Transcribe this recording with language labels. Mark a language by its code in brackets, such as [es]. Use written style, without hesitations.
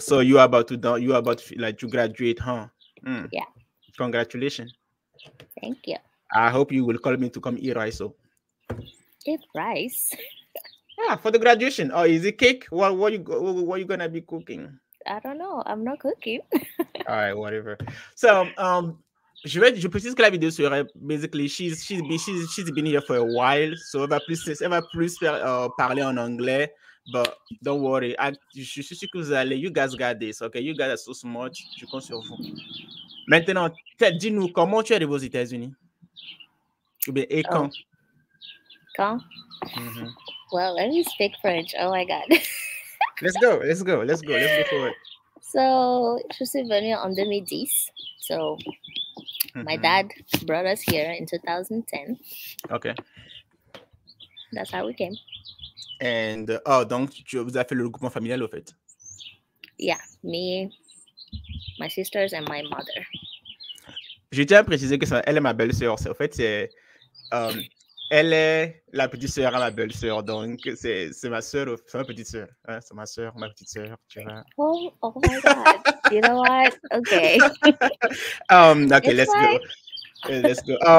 [en] So you are about to graduate, huh? Yeah. Congratulations. Thank you. I hope you will call me to come eat rice. So. Eat rice. Yeah, for the graduation. Oh, is it cake? What you gonna be cooking? I don't know. I'm not cooking. All right, whatever. [fr] So, je précise que la vidéo serait [en] basically she's been here for a while, [fr] so elle va plus faire parler en anglais. [en] But don't worry, [fr] je suis sûr que vous allez. [en] You guys got this, okay? You guys are so smart. [fr] Je compte sur vous. Maintenant, dis-nous comment tu es arrivé aux États-Unis? Ou bien et quand? Quand? [en] Well, let me speak French. Oh my God. Let's go for it. [fr] So, je suis venue en 2010. [en] So, my dad brought us here in 2010. Okay. That's how we came. [fr] And donc vous avez fait le regroupement familial au fait? [en] Yeah, me, my sisters and my mother. [fr] Je tiens à préciser que elle est ma belle-sœur. En fait, elle est la petite sœur à ma belle-sœur, donc c'est ma sœur, c'est ma petite sœur, hein, c'est ma sœur, petite sœur, tu vois. [en] Oh my God! You know what? Okay. Okay, let's go.